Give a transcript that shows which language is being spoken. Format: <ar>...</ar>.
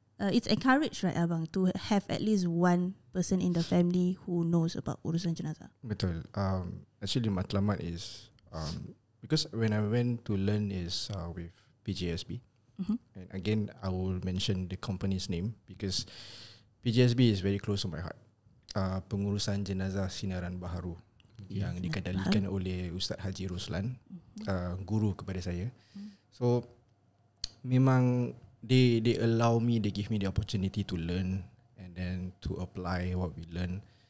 <en>It's encouraged, right, abang, to have at least one person in the family who knows about urusan jenazah.</en> <ms>Betul.</ms> <en>Actually, matlamat is because when I went to learn is with PJSB, and again I will mention the company's name because PJSB is very close to my heart.</en> <ms>Pengurusan jenazah Sinaran Baharu yang dikendalikan oleh Ustaz Haji Ruslan, guru kepada saya.</ms> <en>So memang they allow me, they give me the opportunity to learn and then to apply what we learn.</en>